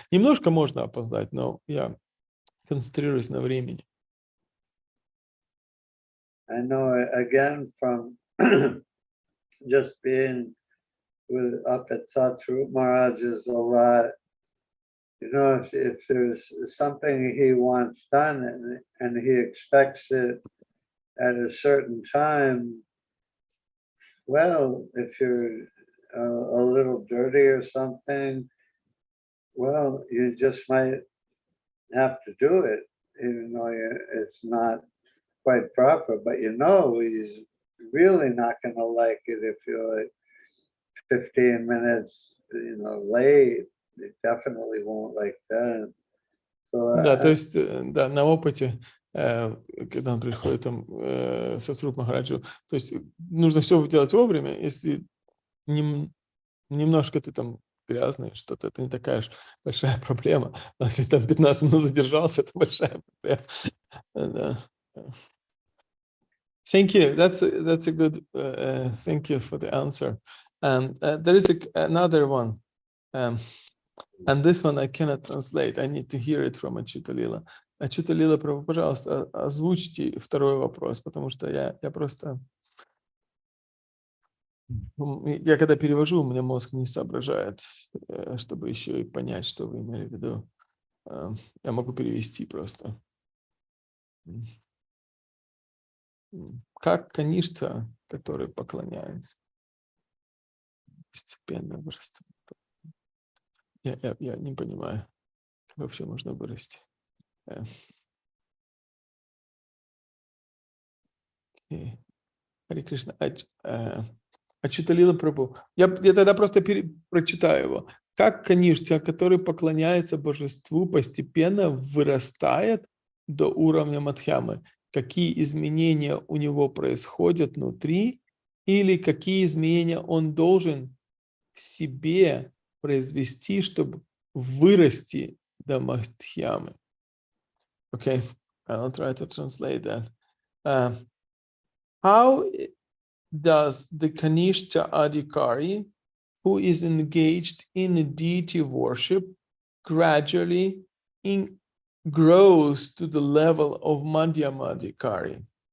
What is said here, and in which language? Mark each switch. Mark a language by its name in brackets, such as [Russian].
[Russian] Немножко можно опоздать, но я концентрируюсь на времени. [English] I know again from just being up at Satru Maharaj's a lot. If there's something he wants done and he expects it at a certain time, well, if you're a little dirty or something, well, you just might have to do it, even though it's not quite proper. But he's really not going to like it if you're like 15 minutes, late. They definitely won't like that. So, [Russian] да, то есть, да, на опыте, когда он приходит там Сатсварупа Махараджу, то есть нужно все делать вовремя. Если немножко ты там грязный, что-то, это не такая уж большая проблема. Но если там 15 минут задержался, это большая проблема. Да. [English] Thank you. That's a good. Thank you for the answer. And there is another one, and this one I cannot translate. I need to hear it from Achyuta Lila. [Russian] Achyuta Lila, Prabhu, пожалуйста, озвучьте второй вопрос, потому что я просто, я когда перевожу, у меня мозг не соображает, чтобы еще и понять, что вы имели в виду. Я могу перевести просто. Как каништа, который поклоняется, постепенно вырастает. Я не понимаю, как вообще можно вырасти. Харе Кришна. Achyuta Lila Prabhu. Я тогда просто прочитаю его. Как каништа, который поклоняется божеству, постепенно вырастает до уровня Мадхьямы. Какие изменения у него происходят внутри, или какие изменения он должен в себе произвести, чтобы вырасти до Мадхьямы. [English] Okay, I'll try to translate that. How does the Kanishta Adhikari, who is engaged in deity worship, gradually grows to the level of Madhyama Adhikari?